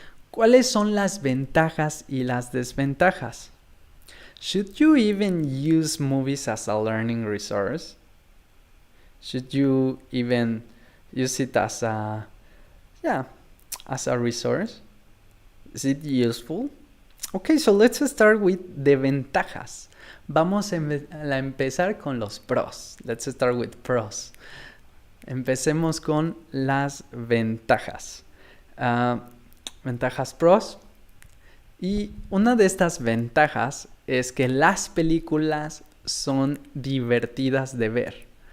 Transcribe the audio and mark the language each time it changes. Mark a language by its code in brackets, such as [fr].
[es] ¿Cuáles son las ventajas y las desventajas? [en] Should you even use movies as a learning resource? Should you even use it as a resource? Is it useful? Okay, so let's start with the ventajas. [es] Vamos a empezar con los pros. [en] Let's start with pros. [es] Empecemos con las ventajas. Ventajas pros. Y una de estas ventajas es que las películas son divertidas de ver.